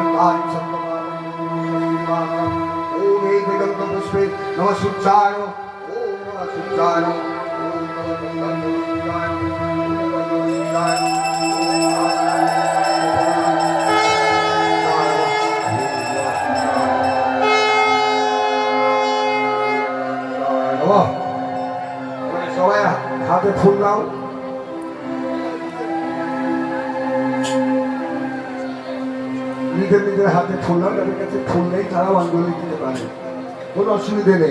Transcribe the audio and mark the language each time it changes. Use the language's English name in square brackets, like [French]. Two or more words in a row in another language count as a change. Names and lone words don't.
[Sanskrit] चत्वारि शतमानं ओम हे दिगंत पुष्पे नमः सूर्याय ओम नमः सूर्याय ओम नमः सूर्याय [Bangla] সবাই হাতে ফুল নাও। নিজের নিজের হাতে ফুল নাও, যাদের কাছে ফুল নেই তারাও অঞ্জলি দিতে পারে, কোনো অসুবিধে নেই।